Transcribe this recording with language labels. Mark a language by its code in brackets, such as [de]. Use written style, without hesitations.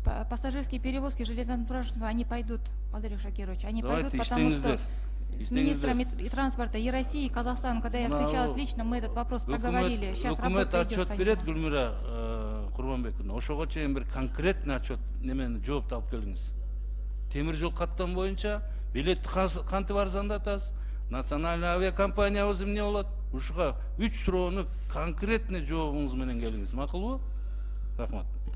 [ru] Пассажирские перевозки железнодорожные, они пойдут, Кадырбек Шакирович, они пойдут, потому что с министрами транспорта и России, и Казахстана, когда я встречалась лично, мы этот вопрос проговорили. Сейчас работа идет. [ky] Отчет берет, Гүлмира Курманбековна. Ошого чейин бир конкретный отчет немени жооп алып келиңиз. Темир жол каттам боюнча билетти кантип арзандатасыз? Национальный авиакомпаниябыз эмне болот? Ушуга 3 суроону конкретный жообуңуз менен келиңиз. Макулбу? Рахмат.